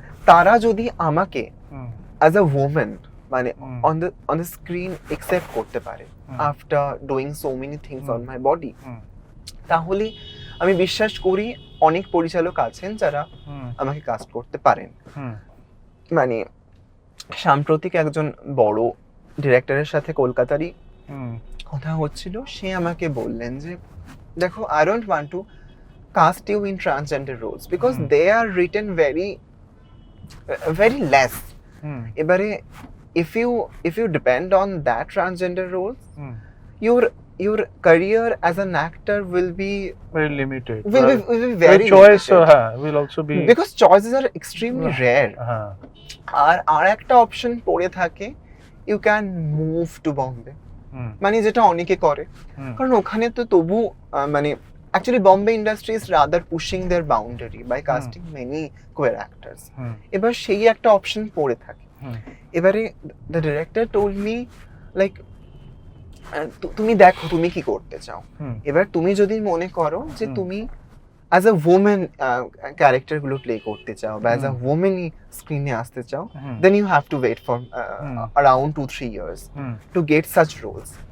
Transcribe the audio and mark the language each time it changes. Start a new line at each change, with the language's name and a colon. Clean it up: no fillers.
Bangla: তারা যদি আমাকে
English: as a woman
Bangla: মানে
English: on the screen accept
Bangla: করতে পারে
English: after doing so many things on my body,
Bangla: তাহলে আমি বিশ্বাস করি অনেক পরিচালক আছেন যারা আমাকে কাস্ট করতে পারেন। মানে সাম্প্রতিক একজন বড় ডিরেক্টরের সাথে কলকাতারই কথা হচ্ছিল, সে আমাকে বললেন যে দেখো,
English: I don't want to cast you in transgender roles because they are written very less.
Bangla: এবারে
English: if you depend on that transgender roles, your career as an actor will be very limited, will be very choice limited. will also be, because choices are extremely rare.
Bangla: আর একটা option পড়ে থাকে,
English: you can move to Bombay,
Bangla: মানে যেটা অনেকে করে, কারণ ওখানে তো তবু মানে
English: actually Bombay industry is rather pushing their boundary by casting many queer actors.
Bangla: এবার সেই একটা অপশন পড়ে থাকে। এবারে
English: the director told me like
Bangla: তুমি দেখো তুমি কি করতে চাও। এবার তুমি যদি মনে করো যে তুমি
English: as a women character গুলো play
Bangla: করতে চাও বা
English: as a ওমেনই
Bangla: স্ক্রিনে আসতে চাও,
English: Then you have to wait for around 2-3 years to get such roles.